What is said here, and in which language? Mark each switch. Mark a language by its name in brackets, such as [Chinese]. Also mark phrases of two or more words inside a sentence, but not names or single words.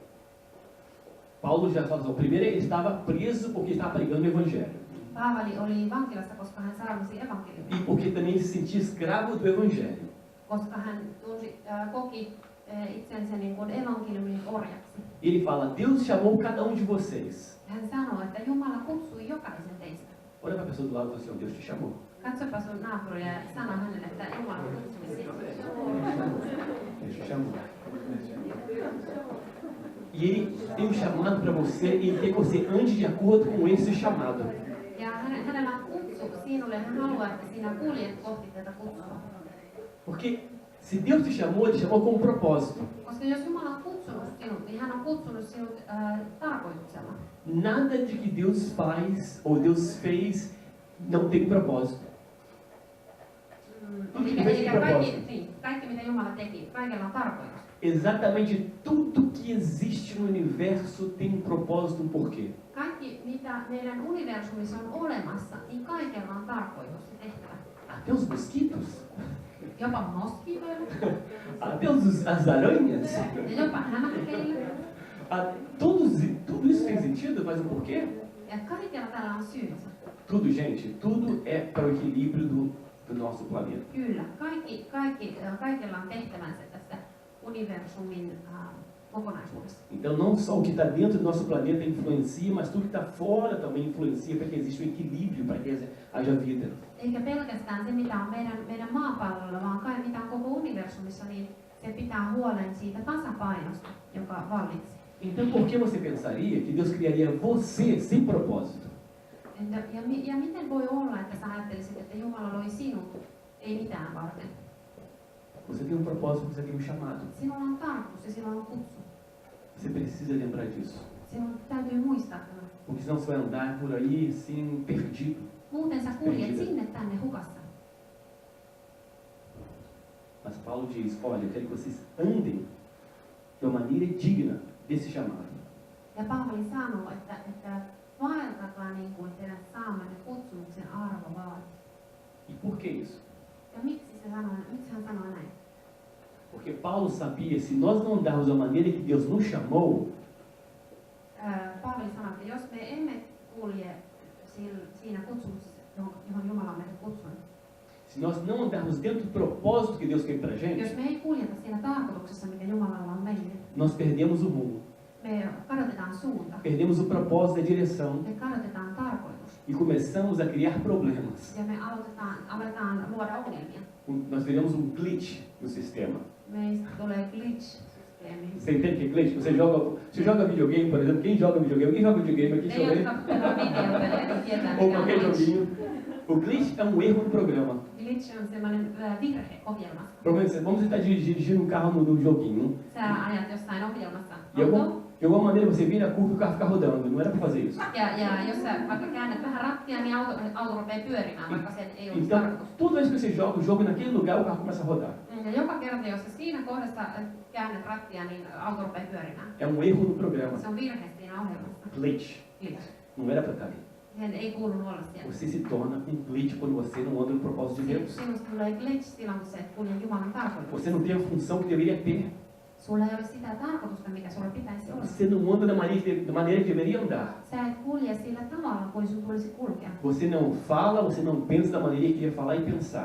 [Portuguese] Paulo já falou, primeiro ele estava preso porque estava pregando o evangelho. [Finnish] Paavali oli vankilassa, koska hän saarnasi evankeliumia, [Portuguese] E porque também ele se sentia escravo do evangelho. [Finnish] koska hän koki itsensä niin kuin evankeliumin orjaksi. [Portuguese] Ele fala, Deus chamou cada um de vocês. [Finnish] Hän sanoo, että Jumala kutsui jokaisen teistä. [Portuguese] Olha para a pessoa do lado e fala assim, ó, Deus te chamou. [Finnish] Katsopa sun naapuria ja sano hänelle, että Jumala kutsui sinut. [Portuguese] Deus te chamou. E ele tem um chamado para você e ele quer que você ande de acordo com esse chamado. [Finnish] Ja hänellä on kutsu sinulle, hän haluaa, että sinä kuljet kohti tätä kutsua. [Portuguese] Porque se Deus te chamou, ele te chamou com um propósito. [Finnish] Koska jos Jumala on kutsunut sinut, niin hän on kutsunut sinut tarkoituksella. [Portuguese] Nada de que Deus faz ou Deus fez não tem propósito. [Finnish] Kaikki mitä Jumala teki, kaikella on tarkoitus. [Portuguese] Exatamente tudo que existe no universo tem um propósito, um porquê. [Finnish] Kaikki mitä meidän universumissa on olemassa, niin kaikella on tarkoitus ja tehtävä. [Portuguese] Até os mosquitos, [Finnish] Jopa moskiitoilla [Portuguese] até as aranhas, [Finnish] ja jopa hämähäkeillä. [Portuguese] tudo isso tem sentido, faz um porquê? [Finnish] Ja kaikella tällä on syynsä. [Portuguese] Tudo, gente, tudo é para o equilíbrio do nosso planeta. [Finnish] Kyllä, kaikella on tehtävänsä tässä universumin kokonaisuudessa. [Portuguese] Então, não só o que está dentro do nosso planeta influencia, mas tudo que está fora também influencia para que exista um equilíbrio, para que haja vida. [Finnish] Eikä pelkästään se, mitä on meidän maapallolla, vaan mitä on koko universumissa, niin se pitää huolen siitä tasapainosta, joka vallitsee. [Portuguese] Então, por que você pensaria que Deus criaria você sem propósito? [Finnish] Ja miten voi olla, että sä ajattelisit, että Jumala loi sinut, ei mitään varten? [Portuguese] Você tem um propósito, você tem um chamado. [Finnish] Sinulla on tarkoitus ja sinulla on kutsu. [Portuguese] Você precisa lembrar disso. [Finnish] Sinun täytyy muistaa tämä. [Portuguese] Porque senão você vai andar por aí assim, perdido. [Finnish] Muuten sä kuljet sinne tänne hukassa. [Portuguese] Mas Paulo diz, olha, eu quero que vocês andem de uma maneira digna desse chamado. [Finnish] Ja Paavali sanoo, että vaeltakaa niin kuin teidän saamanne kutsumuksen arvo vaatii. [Portuguese] E por que isso? [Finnish] Ja miksi hän sanoo näin? [Portuguese] Porque Paulo sabia, se nós não andarmos da maneira que Deus nos chamou, [Finnish] Paavali sanoo, että jos me emme kulje siinä kutsumuksessa, johon Jumala on meidät kutsunut, [Portuguese] se nós não andarmos dentro do propósito que Deus quer pra [Finnish] jos gente, me ei kuljeta siinä tarkoituksessa, mikä Jumalalla on meille, [Portuguese] nós perdemos o rumo, [Finnish] me kadotetaan suunta, [Portuguese] perdemos o propósito da direção [Finnish] me kadotetaan tarkoitus [Portuguese] e começamos a criar problemas. [Finnish] ja me aletaan luoda ongelmia. [Portuguese] Nós teremos um glitch no sistema. [Finnish] Meistä tulee glitch-systeemi. [Portuguese] Você entende o que é glitch? Você joga videogame, por exemplo, quem joga videogame aqui, deixa eu ver. Ou qualquer joguinho. O glitch é um erro no programa. [Finnish] Glitch on semmoinen virhe ohjelmassa. [Portuguese] Vamos estar dirigindo um carro no joguinho. [Finnish] Sä ajat jossain ohjelmassa E auto, [Portuguese] De alguma maneira você vira a curva e o carro fica rodando. Não era para fazer isso. [Finnish] Ja jos sä vaikka käännät vähän rattia, niin auto rupeaa pyörimään, vaikka se ei olisi Então, tarkoitus. [Portuguese] toda vez que você joga o jogo naquele lugar, o carro começa a rodar. [Finnish] Ja joka kerta, jos sä siinä kohdassa käännät rattia, niin auto rupeaa pyörimään. [Portuguese] É um erro no programa. [Finnish] Se on virhe siinä ohjelmassa. Glitch. Glitch. [Portuguese] Não era para estar ali. [Finnish] Sen ei kuulunut olla siellä. [Portuguese] Você se torna um glitch quando você não anda no propósito de Deus. [Finnish] Sinusta tulee glitch silloin, kun sä et kulje Jumalan tarkoituksessa. [Portuguese] Você não tem a função que deveria ter. [Finnish] Sulla ei ole sitä tarkoitusta, mikä sulla pitäisi olla. [Portuguese] Você não anda da maneira que deveria andar. [Finnish] Sä et kulje sillä tavalla, kuin sun tulisi kulkea. [Portuguese] Você não fala, você não pensa da maneira que deveria falar e pensar.